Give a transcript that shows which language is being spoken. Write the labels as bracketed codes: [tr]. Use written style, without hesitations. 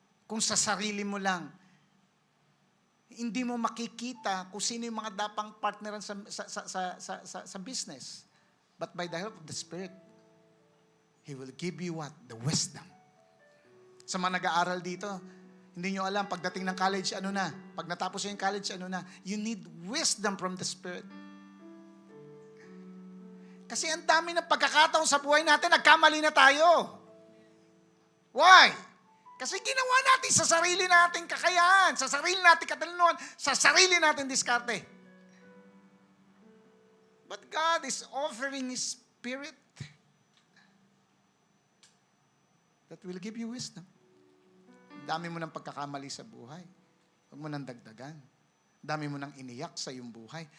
[tl] Kung sa sarili mo lang, hindi mo makikita kung sino yung mga dapang partneran sa business. [en] But by the help of the Spirit, He will give you what? The wisdom. [tl] Sa mga nag-aaral dito, hindi nyo alam, pagdating ng college, ano na? Pag natapos yung college, ano na? [en] You need wisdom from the Spirit. [tl] Kasi ang dami ng pagkakataon sa buhay natin, nagkamali na tayo. Why? Kasi ginawa natin sa sarili nating kakayahan, sa sarili nating katalinuhan, sa sarili nating diskarte. [en] But God is offering His Spirit that will give you wisdom. [tl] Dami mo ng pagkakamali sa buhay. Huwag mo nang dagdagan. Dami mo nang iniyak sa iyong buhay.